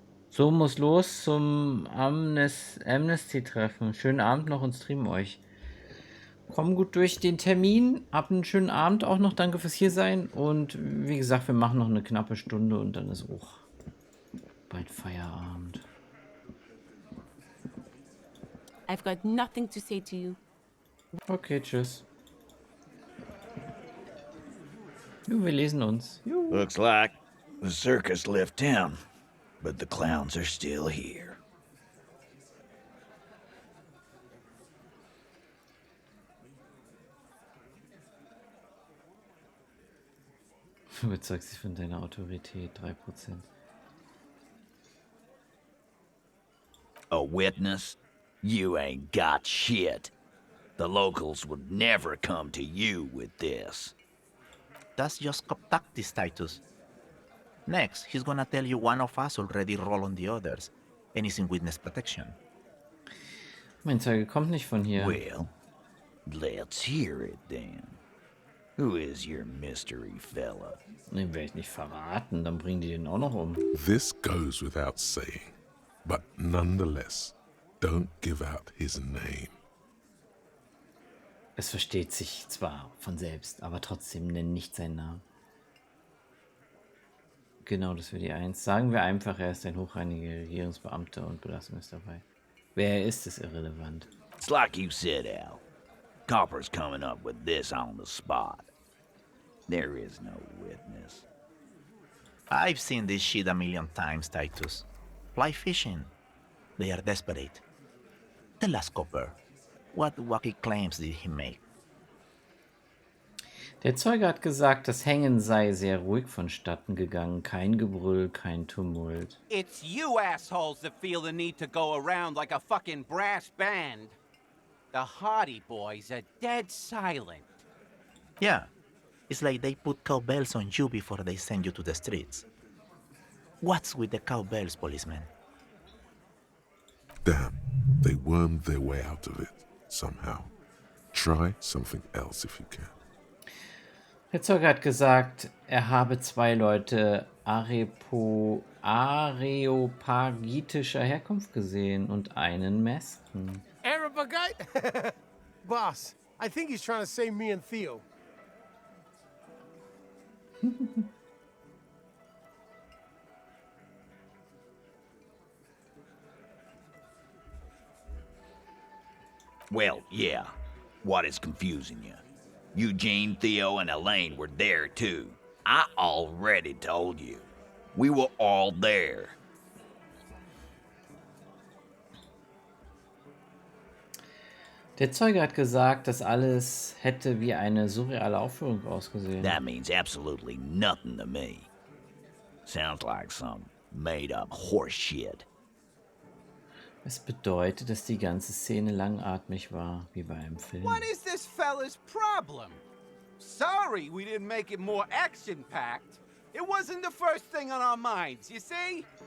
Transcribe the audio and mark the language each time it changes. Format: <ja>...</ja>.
<de>So, muss los zum Amnesty-Treffen. Schönen Abend noch und streamen euch. Komm gut durch den Termin. Habt einen schönen Abend auch noch. Danke fürs Hiersein. Und wie gesagt, wir machen noch eine knappe Stunde und dann ist auch bald Feierabend.</de> <en>I've got nothing to say to you.</en> <de>Okay, tschüss. Wir lesen uns.</de> <en>Looks like the circus left town, but the clowns are still here.</en> <de>Du überzeugst dich von deiner Autorität, 3%.</de> <en>A witness? You ain't got shit. The locals would never come to you with this. That's just Koptaktis, Titus. Next, he's gonna tell you one of us already rolled on the others, and is in witness protection.</en> <de>Mein Zeuge kommt nicht von hier.</de> <en>Well, let's hear it then. Who is your mystery fella?</en> <de>Den werde ich nicht verraten, dann bringen die den auch noch um.</de> <en>This goes without saying, but nonetheless, don't give out his name.</en> <de>Es versteht sich zwar von selbst, aber trotzdem nenn nicht seinen Namen. Genau, das wäre die 1. Sagen wir einfach, er ist ein hochrangiger Regierungsbeamter und Belastung ist dabei. Wer er ist irrelevant.</de> <en>It's like you said, Al. Copper's coming up with this on the spot. There is no witness. I've seen this shit a million times, Titus. Fly fishing. They are desperate. Tell us, Copper, what wacky claims did he make?</en> <de>Der Zeuge hat gesagt, das Hängen sei sehr ruhig vonstatten gegangen. Kein Gebrüll, kein Tumult.</de> <en>It's you assholes that feel the need to go around like a fucking brass band. The Hardy Boys are dead silent. Yeah, it's like they put cowbells on you before they send you to the streets. What's with the cowbells, policeman? Damn, they wormed their way out of it, somehow. Try something else if you can.</en> <de>Der Zeuge hat gesagt, er habe 2 Leute areopagitischer Herkunft gesehen und einen Mesken.</de> <en>Areopagite? Boss, I think he's trying to say me and Theo. Well, yeah. What is confusing you? Eugene, Theo, and Elaine were there too. I already told you. We were all there.</en> <de>Der Zeuge hat gesagt, das alles hätte wie eine surreale Aufführung ausgesehen.</de> <en>That means absolutely nothing to me. Sounds like some made-up horse shit.</en> <de>Es bedeutet, dass die ganze Szene langatmig war, wie bei einem Film.</de> <en>What is this fella's problem? Sorry we didn't make it more action-packed. It wasn't the first thing on our minds, you see?</en>